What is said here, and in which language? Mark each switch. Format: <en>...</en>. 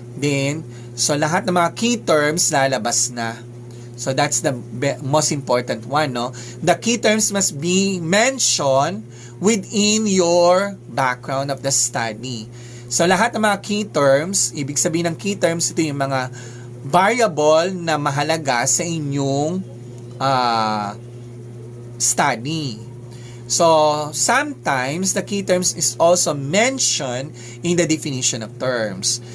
<tl>Then, so lahat ng mga key terms lalabas na.</tl> <en>So, that's the most important one, no? The key terms must be mentioned within your background of the study.</en> <tl>So, lahat ng mga key terms, ibig sabihin ng key terms, ito yung mga variable na mahalaga sa inyong study.</tl> <en>So, sometimes the key terms is also mentioned in the definition of terms.</en>